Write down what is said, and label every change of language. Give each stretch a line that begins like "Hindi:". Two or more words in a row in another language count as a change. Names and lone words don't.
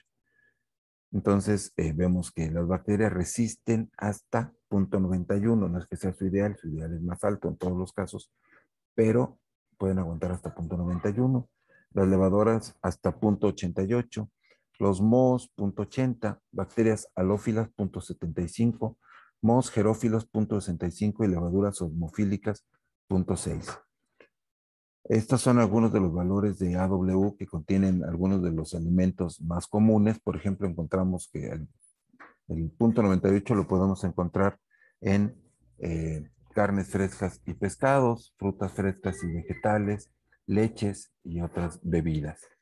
Spanish: Entonces, vemos que las bacterias resisten hasta 0.91. No es que sea su ideal es más alto en todos los casos, pero pueden aguantar hasta 0.91. Las levadoras hasta 0.88. Los mohos 0.80. Bacterias halófilas 0.75. Mohos gerófilos 0.65 y levaduras osmofílicas 0.6. Estos son algunos de los valores de AW que contienen algunos de los alimentos más comunes. Por ejemplo, encontramos que el 0.98 lo podemos encontrar en carnes frescas y pescados, frutas frescas y vegetales, leches y otras bebidas.